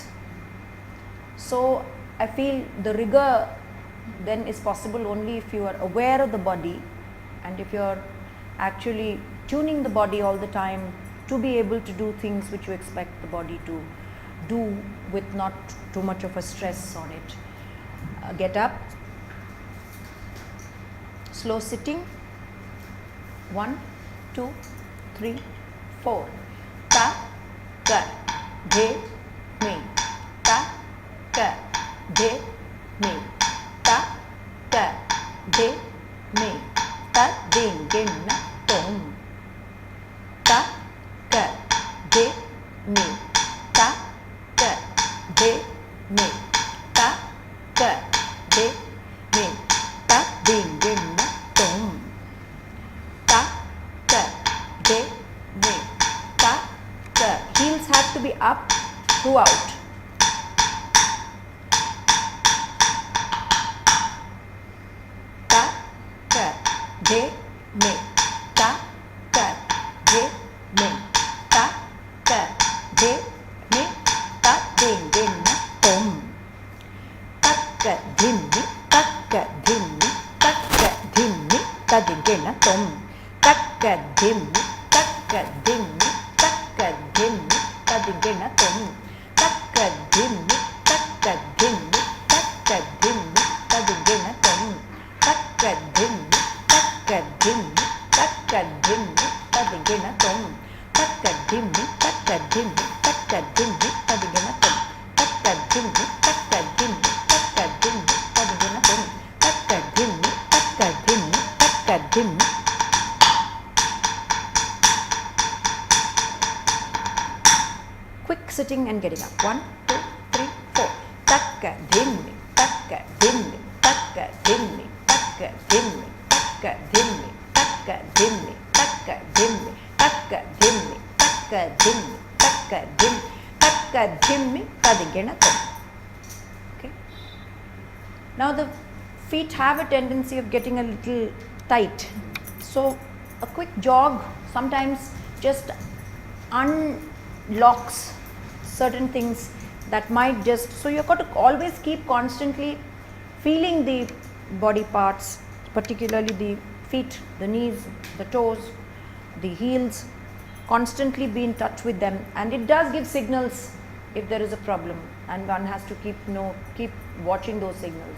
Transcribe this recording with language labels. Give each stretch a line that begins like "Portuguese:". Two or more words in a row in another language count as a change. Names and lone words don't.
English: So I feel the rigor then is possible only if you are aware of the body and if you are actually tuning the body all the time to be able to do things which you expect the body to do with not too much of a stress on it. Get up. Slow sitting. 1, 2, 3, 4. Ta, ka, de, me. Ta, ka, de, me. Ta, ka, de, me. Ta, ding, ding, na, tom. Ta, ka, de, me. Ta, ka, de, me. Ta, ka, de, me. Ta, ding, ding, na, tom. Ta, ka, de, me. Ta, up throughout. Ta, ka, de, me. Ta, ka, de, me. Ta, ka, de, me. Ta, din, din, na, tom. Takka, dhimmi, takka, dhimmi, takka, dhimmi, ta, din, din, na, tom. Takka, dhimmi, takka, dhimmi, takka, dhimmi, ta, din, din, na, tom. Takka, dhimmi, takka, dhimmi, takka, dhimmi, ta, din, din, na, tom. Takka, dhimmi, takka, dhimmi, takka, dhimmi, ta, din, din, na, tom. Takka, dhimmi, takka, dhimmi, takka, dhimmi, ta, din, din, na, tom. Takka, dhimmi, takka, dhimmi, takka, dhimmi, ta, din, din, na, tom. Takka, dhimmi, takka, dhimmi, takka, dhimmi. Quick sitting and getting up. 1, 2, 3, 4. Takka, dhimmi, takka, dhimmi, takka, dhimmi, takka, dhimmi, takka, dhimmi, takka, dhimmi, takka, dhimmi, takka, dhimmi, takka, dhimmi, takka, dhimmi, takka, dhimmi, tadigena tom. Okay. Now the feet have a tendency of getting a little tight. So a quick jog sometimes just unlocks certain things that might just, so you've got to always keep constantly feeling the body parts, particularly the feet, the knees, the toes, the heels, constantly be in touch with them, and it does give signals if there is a problem, and one has to keep watching those signals.